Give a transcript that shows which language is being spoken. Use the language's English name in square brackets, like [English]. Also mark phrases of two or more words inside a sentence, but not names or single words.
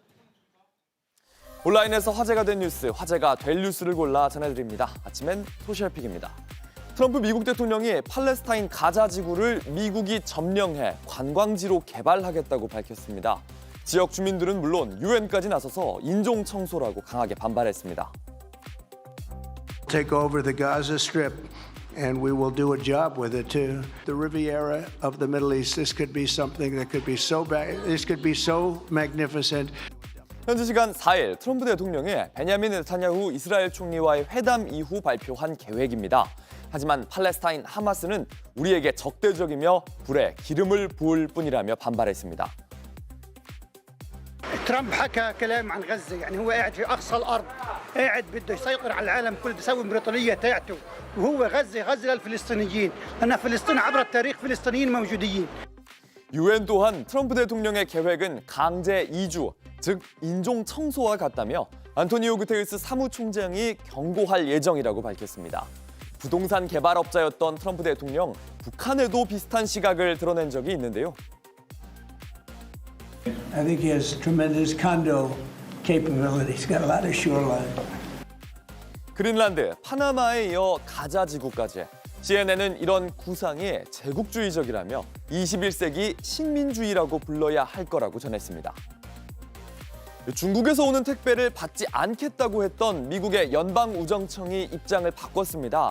[Korean] 온라인에서 화제가 된 뉴스, 화제가 될 뉴스를 골라 전해드립니다. 아침엔 소셜픽입니다. 트럼프 미국 대통령이 팔레스타인 가자 지구를 미국이 점령해 관광지로 개발하겠다고 밝혔습니다. 지역 주민들은 물론 유엔까지 나서서 인종 청소라고 강하게 반발했습니다. [English] Take over the Gaza Strip, and we will do a job with it too. The Riviera of the Middle East. This could be something that could be so bad. This could be so magnificent. [Korean] 현지 시간 4일 트럼프 대통령이 베냐민 네타냐후 이스라엘 총리와의 회담 이후 발표한 계획입니다. 하지만 팔레스타인 하마스는 우리에게 적대적이며 불에 기름을 부을 뿐이라며 반발했습니다. [Arabic] ترامب حكى كلام عن غزة يعني هو قاعد في أقصى الأرض قاعد بده يسيطر على العالم كله بده يسوي إمبراطورية تاعته وهو غزة للفلسطينيين لأن فلسطين عبر التاريخ فلسطينيين موجودين. [Korean] 유엔 또한 트럼프 대통령의 계획은 강제 이주, 즉 인종 청소와 같다며 안토니오 구테르스 사무총장이 경고할 예정이라고 밝혔습니다. 부동산 개발업자였던 트럼프 대통령, 북한에도 비슷한 시각을 드러낸 적이 있는데요. [English] I think he has tremendous condo capabilities. He's got a lot of shoreline. [Korean] 그린란드, 파나마에 이어 가자 지구까지. CNN은 이런 구상이 제국주의적이라며 21세기 식민주의라고 불러야 할 거라고 전했습니다. 중국에서 오는 택배를 받지 않겠다고 했던 미국의 연방우정청이 입장을 바꿨습니다.